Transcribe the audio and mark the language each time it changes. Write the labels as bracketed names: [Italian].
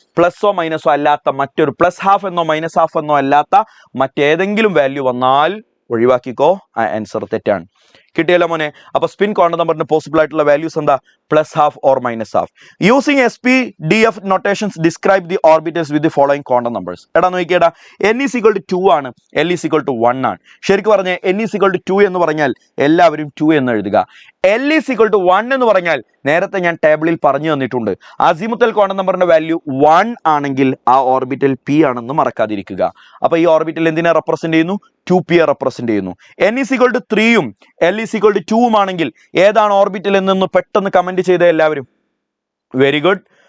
[Malayalam] പ്ലസോ മൈനസോ അല്ലാത്ത മറ്റൊരു +½ എന്നോ -½ എന്നോ അല്ലാത്ത മറ്റേതെങ്കിലും വാല്യൂ വന്നാൽ ഒഴിവാക്കിക്കോ, ആ ആൻസർ തെറ്റാണ്. കിട്ടിയല്ലോ മോനെ. അപ്പൊ സ്പിൻ ക്വാണ്ടം നമ്പറിന്റെ പോസിബിൾ ആയിട്ടുള്ള വാല്യൂസ് എന്താ? [English] Plus half or minus half. Using SPDF notations describe the orbitals with the following quantum numbers. [Malayalam] എടാ നോക്കിയേടാ, [English] n is equal to 2 ആണ്, L is equal to 1 ആണ്. [Malayalam] ശരിക്കും പറഞ്ഞ [English] n is equal to 2 [Malayalam] എന്ന് പറഞ്ഞാൽ എല്ലാവരും 2 എന്ന് എഴുതുക. [English] L is equal to 1 [Malayalam] എന്ന് പറഞ്ഞാൽ നേരത്തെ ഞാൻ ടേബിളിൽ പറഞ്ഞു തന്നിട്ടുണ്ട്, അസിമുത്തൽ ക്വാണ്ടം നമ്പറിന്റെ വാല്യൂ 1 ആണെങ്കിൽ ആ ഓർബിറ്റൽ P ആണെന്ന് മറക്കാതിരിക്കുക. അപ്പൊ ഈ ഓർബിറ്റൽ എന്തിനെ റെപ്രസെന്റ് ചെയ്യുന്നു? 2P റെപ്രസെന്റ് ചെയ്യുന്നു. [English] n is equal to 3 L is equal to 2 [Malayalam] ആണെങ്കിൽ ഏതാണ് ഓർബിറ്റൽ എന്നൊന്ന് പെട്ടെന്ന് കമന്റ് ചെയ്ത എല്ലാവരും. Very good.